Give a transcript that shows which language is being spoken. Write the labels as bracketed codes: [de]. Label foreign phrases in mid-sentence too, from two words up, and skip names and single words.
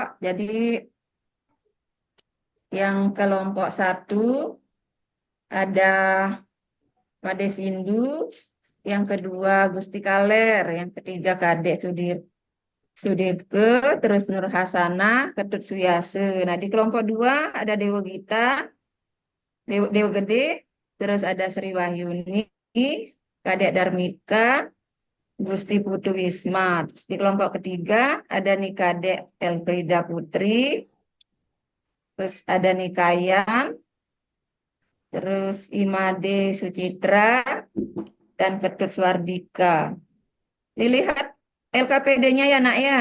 [id] Jadi yang kelompok 1 ada Made Sindu, yang kedua Gusti Kaler, yang ketiga Kadek Sudirke, terus Nur Hasanah, Ketut Suyase. Nah, di kelompok 2 ada Dewa Gita, Dewa Gede, terus ada Sri Wahyuni, Kadek Darmika, Gusti Putu Wisma. Terus di kelompok ketiga ada nih Kadek Elfrida Putri, terus ada nih Kayan, terus Imade Sucitra, dan Ketut Swardika. Dilihat LKPD-nya ya nak ya.